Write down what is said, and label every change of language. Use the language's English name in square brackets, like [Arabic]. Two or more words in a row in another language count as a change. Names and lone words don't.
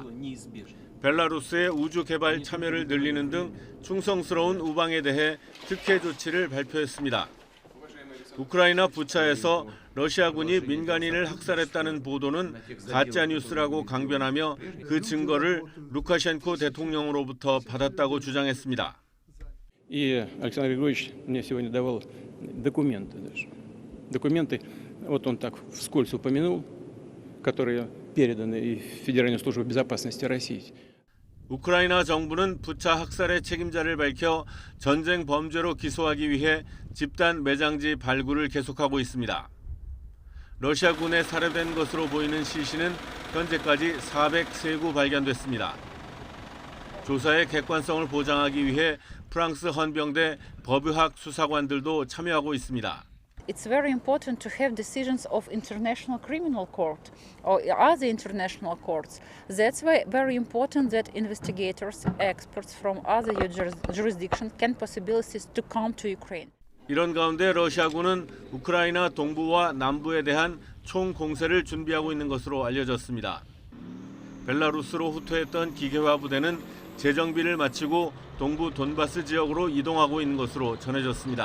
[Korean] 벨라루스의 우주 개발 참여를 늘리는 등 충성스러운 우방에 대해 특혜 조치를 발표했습니다. 우크라이나 부차에서 러시아군이 민간인을 학살했다는 보도는 가짜 뉴스라고 강변하며 그 증거를 루카셴코 대통령으로부터 받았다고 주장했습니다. [Russian] И Александр Григорьевич мне сегодня давал документы даже. Документы, вот он так вскользь упомянул, которые переданы и Федеральной службе безопасности России. [Korean] 우크라이나 정부는 부차 학살의 책임자를 밝혀 전쟁 범죄로 기소하기 위해 집단 매장지 발굴을 계속하고 있습니다. 러시아군에 살해된 것으로 보이는 시신은 현재까지 403구 발견됐습니다. 조사의 객관성을 보장하기 위해 프랑스 헌병대 법의학 수사관들도 참여하고 있습니다. [English] It's very important to have decisions of International Criminal Court or other international courts. That's why very important that investigators, experts from other jurisdictions can possibilities to come to Ukraine. [Korean] 이런 가운데 러시아군은 우크라이나 동부와 남부에 대한 총 공세를 준비하고 있는 것으로 알려졌습니다. 벨라루스로 후퇴했던 기계화 부대는 재정비를 마치고 동부 돈바스 지역으로 이동하고 있는 것으로 전해졌습니다.